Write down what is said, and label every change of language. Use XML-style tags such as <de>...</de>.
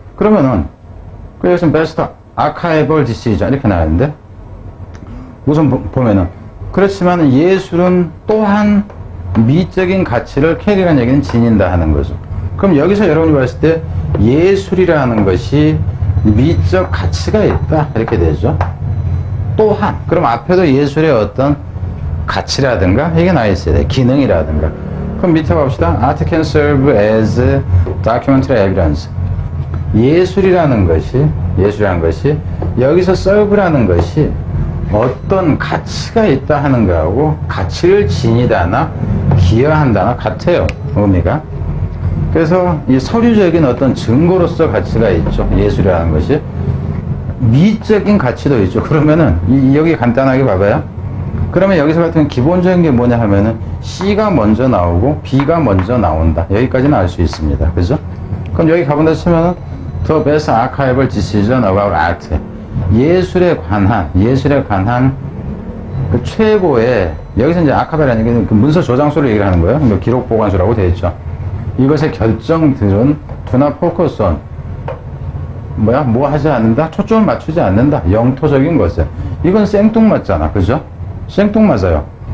<ko>그러면은 여기서</ko> <en>best archival decision</en> <ko>이렇게 나왔는데 우선 보면은 그렇지만 예술은 또한 미적인 가치를 캐리라는 얘기는 지닌다 하는 거죠. 그럼 여기서 여러분이 봤을 때 예술이라는 것이 미적 가치가 있다 이렇게 되죠. 또한 그럼 앞에도 예술의 어떤 가치라든가 이게 나와 있어야 돼. 기능이라든가. 그럼 밑에 봅시다.</ko> <en>Art can serve as documentary evidence.</en> <ko>예술이라는 것이 여기서 serve라는 것이 어떤 가치가 있다 하는 거하고 가치를 지니다나 기여한다나 같아요. 의미가. 그래서 이 서류적인 어떤 증거로서 가치가 있죠. 예술이라는 것이. 미적인 가치도 있죠. 그러면은 여기 간단하게 봐봐요. 그러면 여기서 같은 기본적인 게 뭐냐 하면은 C가 먼저 나오고 B가 먼저 나온다. 여기까지는 알 수 있습니다. 그죠? 그럼 여기 가본다 치면은</ko> <en>The best archival decision about art.</en> <ko>예술에 관한 그 최고의, 여기서 이제 아카벨이라는 게 그 문서 저장소를 얘기를 하는 거예요. 뭐 기록 보관소라고 되어 있죠. 이것의 결정들은</ko> <en>do not focus on</en> <ko>뭐 하지 않는다? 초점을 맞추지 않는다. 영토적인 것에. 이건 생뚱맞잖아. 그죠? 생뚱맞아요.</ko>